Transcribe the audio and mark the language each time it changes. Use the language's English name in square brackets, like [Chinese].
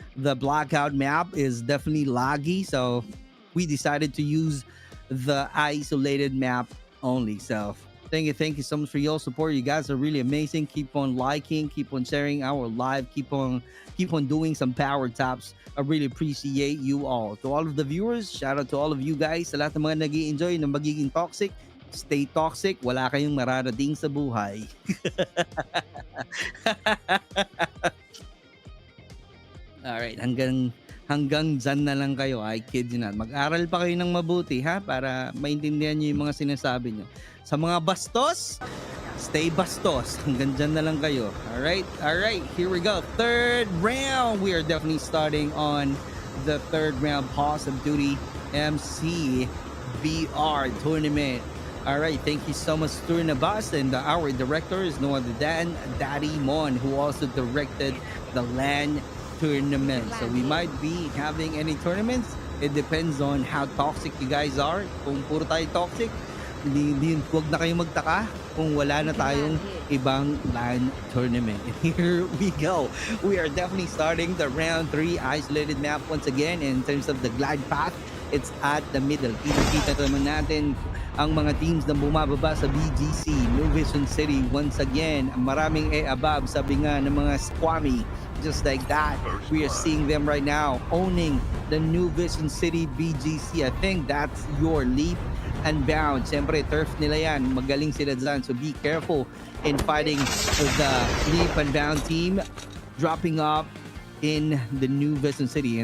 [English] The blackout map is definitely laggy, so we decided to use the isolated map only. So thank you so much for your support. You guys are really amazing. Keep on liking, keep on sharing our live, keep on doing some power taps. I really appreciate you all. To all of the viewers, shout out to all of you guys. [Filipino] Sa lahat ng mga nag-i-enjoy ng magiging toxic, [English] stay toxic, [Filipino] wala kayong mararating sa buhay. Alright, hanggang dyan na lang kayo. [English] I kid you not. [Filipino] Mag-aral pa kayo ng mabuti, ha? Para maintindihan nyo yung mga sinasabi nyo. Sa mga bastos, stay bastos. Hanggang dyan na lang kayo. [English] Alright, here we go. 3rd round. We are definitely starting on the 3rd round. Pause of Duty MC VR tournament. All right, thank you so much, 𝗧𝗛𝗢𝗪, and our director is no other than Daddy Mon, who also directed the LAN tournament. So we might be having any tournaments. It depends on how toxic you guys are. [Filipino] Kung puro tayo toxic, huwag na kayong magtaka kung wala na tayong ibang LAN tournament. [English] Here we go. We are definitely starting the round 3 isolated map once again. In terms of the glide path, it's at the middle. [Filipino] Kita naman natin ang mga teams na bumababa sa BGC, New Vision City once again. Maraming above, sabi nga ng mga squammy. [English] Just like that, we are seeing them right now owning the New Vision City BGC. I think that's your leap and bound. [Filipino] Siyempre, turf nila yan. Magaling sila dyan. [English] So be careful in fighting with the leap and bound team dropping off in the New Vision City.